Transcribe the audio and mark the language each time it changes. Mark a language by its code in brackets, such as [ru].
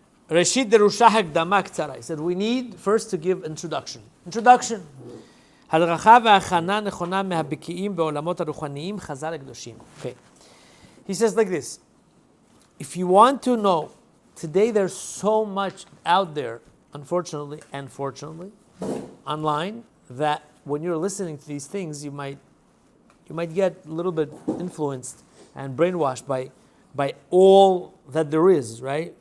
[he] Reshit derusha hakdama ktsara. [en] He said we need first to give introduction. [he] הדרכה והכנה נכונה מהבקיאים בעולמות הרוחניים חז"ל הקדושים. [en] Okay. He says like this. If you want to know, today there's so much out there, unfortunately and fortunately, online, that when you're listening to these things, you might get a little bit influenced and brainwashed by all that there is, right?